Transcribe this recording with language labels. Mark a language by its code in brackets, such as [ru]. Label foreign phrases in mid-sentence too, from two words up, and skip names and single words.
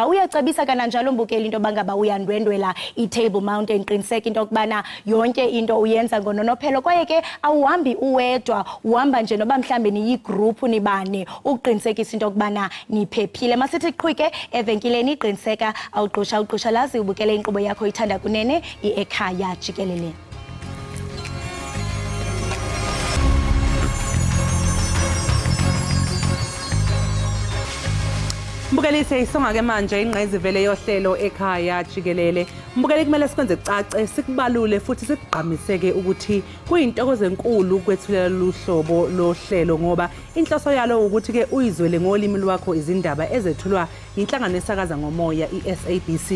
[xh] Uyacebisa kananjalo Mbukeli into bangaba uyandwendwela iTable Mountain, qiniseka into yokubana yonke into uyenza ngononophelo, kwaye ke awuhambi uwedwa, uhamba nje noba mhlambe niyigroup nibane uqinisekisa into yokubana niphephile. Masithi qhwike evenkileni qiniseka awuqusha lazi ubukele inkqubo yakho ithanda kunene iEkhaya Jikelele. [zu] Mbukeli siyisonga ke manje ingqayizivele yohlelo Ekhaya Jikelele. Mbukeli kumele sikwenze cace sikubalule futhi sikugqamiseke ukuthi kuyintokozo enkulu kwethulela luhlobo lohlelo, ngoba inhloso yalo ukuthi ke uyizwele ngolimi lwakho izindaba ezethulwa inhlangano esakaza ngomoya iSABC.